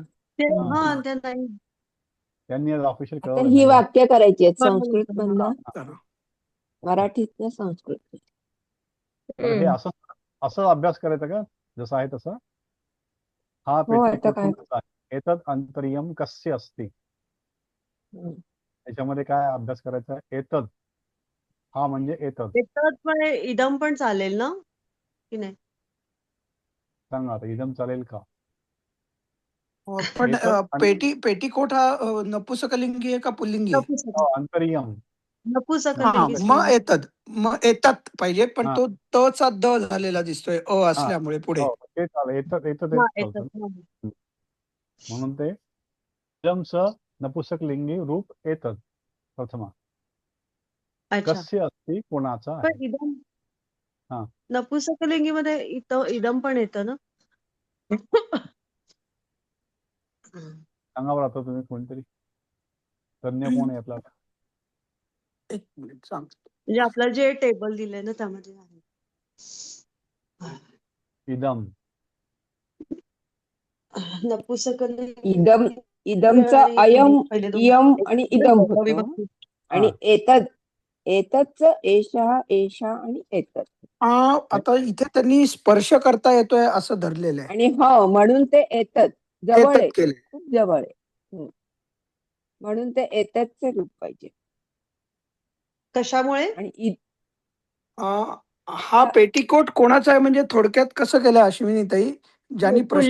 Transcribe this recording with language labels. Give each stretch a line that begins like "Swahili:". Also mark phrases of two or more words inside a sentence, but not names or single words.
Marathi: हा. ते नाही. त्यांनी आज ऑफिशियल आता कळवलं ही नाही. वाक्य करायची आहेत बरोबर. संस्कृत मधलं, चला. मराठीतलं संस्कृत. तर हे असं असं अभ्यास करायचा का जसं आहे तसं? हा हो, आता पेटीकोट काय? कोणाचा आहे?
Sanskrit: एतद अंतरियम कस्य अस्ति. हम्म.
Marathi: त्याच्यामध्ये काय अभ्यास करायचा? एतद हा म्हणजे एतद. त्याच्यात पण इदम पण चालेल ना की नाही? सांगा आता इदम चालेल का? पण एतद पेटीकोट हा नपुसकलिंगी आहे का पुल्लिंगी आहे? अंतरियम. नपुसकलिंगी मग येतात पाहिजे, पण हा तो तचा द झालेला दिसतोय असल्यामुळे पुढे. हो ते चालेल.
Sanskrit: एतद एतद
Marathi: हा, चालतं. येतात. म्हणून ते इदमच नपुसकलिंगी रूप एतद प्रथमा. अच्छा.
Sanskrit: कस्य अस्ति
Marathi: कोणाचा आहे? पण इदम हा. नपुसकलिंगी मध्ये इदम पण येतं ना? सांगा बरं आता तुम्ही कोणतरी तज्ञ कोण आहे आपला? एक मिनिट सांगतो. म्हणजे आपलं जे टेबल दिलंय ना त्यामध्ये आहे. इदम नपुसकलिंगी इदमचं आणि अयम पहिले दोन इयम आणि इदम होतं विभक्ती. आणि एतदच
Sanskrit: एषः एषा
Marathi: आणि एतद. आता इथे त्यांनी स्पर्श करता येतोय असं धरलेलं आहे. आणि हो म्हणून ते एतद जवळ आहे, एतत केलंय. खूप जवळ आहे. म्हणून ते एतदचे रूप पाहिजे. कशामुळे? आणि हा पेटीकोट कोणाचा आहे म्हणजे थोडक्यात कसं केलं अश्विनी ताई, ज्यांनी प्रश्न